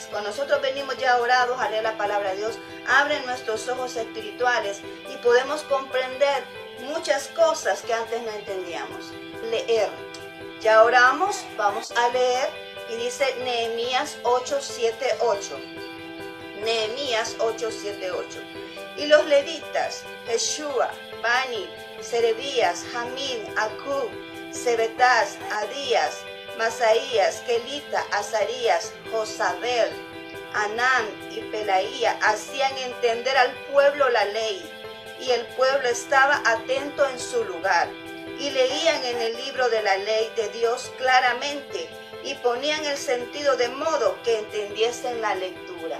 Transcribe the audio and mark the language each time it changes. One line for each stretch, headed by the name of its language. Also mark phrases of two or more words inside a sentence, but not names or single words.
Spanish: Cuando nosotros venimos ya orados a leer la palabra de Dios, abre nuestros ojos espirituales y podemos comprender muchas cosas que antes no entendíamos. Leer. Ya oramos, vamos a leer, y dice Nehemías 8:7-8. Nehemías 8:7-8. Y los levitas, Jeshua, Bani, Serebías, Jamín, Acub, Sebetás, Adías, Masaías, Kelita, Azarías, Josabel, Anán y Pelaía hacían entender al pueblo la ley, y el pueblo estaba atento en su lugar, y leían en el libro de la ley de Dios claramente, y ponían el sentido de modo que entendiesen la lectura.